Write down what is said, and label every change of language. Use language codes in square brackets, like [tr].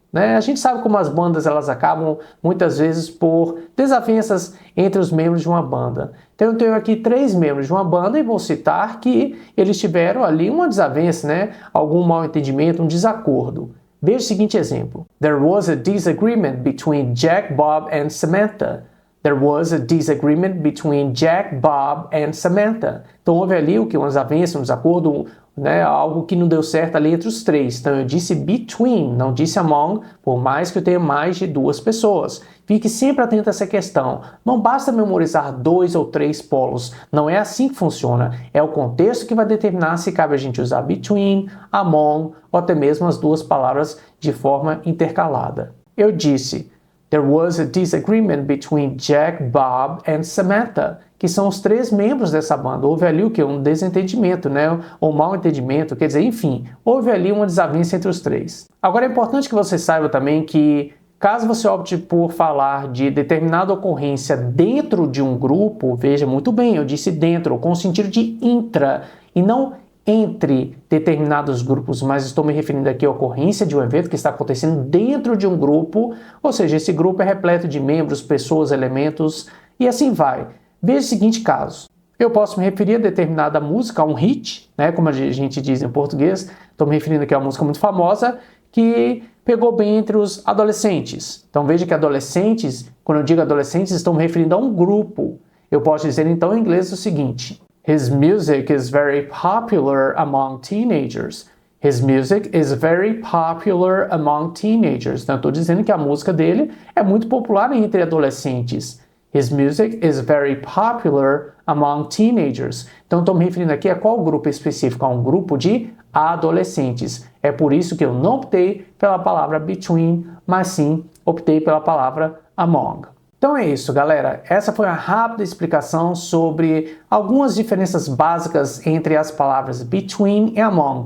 [pt] A gente sabe como as bandas elas acabam muitas vezes por desavenças entre os membros de uma banda. Então eu tenho aqui 3 membros de uma banda e vou citar que eles tiveram ali uma desavença, algum mal-entendimento, um desacordo. Veja o seguinte exemplo. [en] There was a disagreement between Jack, Bob and Samantha. There was a disagreement between Jack, Bob and Samantha. [pt] Então houve ali o que? Uma desavença, um desacordo, algo que não deu certo ali entre os 3. Então eu disse between, não disse among, por mais que eu tenha mais de 2 pessoas. Fique sempre atento a essa questão. Não basta memorizar 2 ou 3 polos. Não é assim que funciona. É o contexto que vai determinar se cabe a gente usar between, among ou até mesmo as duas palavras de forma intercalada. Eu disse [en] There was a disagreement between Jack, Bob and Samantha, [pt] que são os 3 membros dessa banda. Houve ali o quê? Um desentendimento, ou mal entendimento, quer dizer, enfim, houve ali uma desavença entre os 3. Agora é importante que você saiba também que, caso você opte por falar de determinada ocorrência dentro de um grupo, veja muito bem, eu disse dentro, com o sentido de intra, e não entre determinados grupos, mas estou me referindo aqui à ocorrência de um evento que está acontecendo dentro de um grupo, ou seja, esse grupo é repleto de membros, pessoas, elementos, e assim vai. Veja o seguinte caso. Eu posso me referir a determinada música, a um hit, como a gente diz em português, estou me referindo aqui a uma música muito famosa, que pegou bem entre os adolescentes. Então veja que adolescentes, quando eu digo adolescentes, estou me referindo a um grupo. Eu posso dizer então em inglês o seguinte: [en] His music is very popular among teenagers. His music is very popular among teenagers. [pt] Então, eu estou dizendo que a música dele é muito popular entre adolescentes. [en] His music is very popular among teenagers. [pt] Então, estou me referindo aqui a qual grupo específico? A um grupo de adolescentes. É por isso que eu não optei pela palavra between, mas sim optei pela palavra among. Então é isso, galera. Essa foi uma rápida explicação sobre algumas diferenças básicas entre as palavras between e among.